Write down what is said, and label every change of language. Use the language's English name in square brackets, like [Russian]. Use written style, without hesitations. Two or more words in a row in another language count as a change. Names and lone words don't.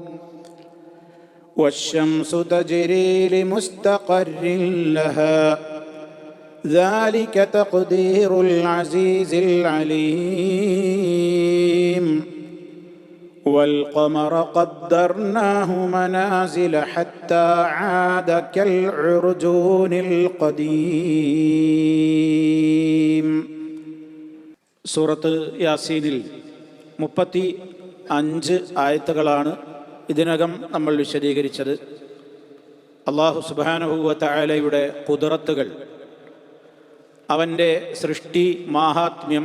[Arabic] والشمس تجري لمستقر لها ذلك تقدير العزيز العليم. والقمر قدرناه منازل حتى عاد كالعرجون القديم. [Malayalam] സൂറത്ത് യാസീനിൽ 35 ആയത്തുകളാണ് ഇതിനകം നമ്മൾ വിശദീകരിച്ചത്. [Arabic] الله سبحانه وتعالى [Malayalam] ഖുദ്റത്തുകൾ, അവൻ്റെ സൃഷ്ടി മാഹാത്മ്യം,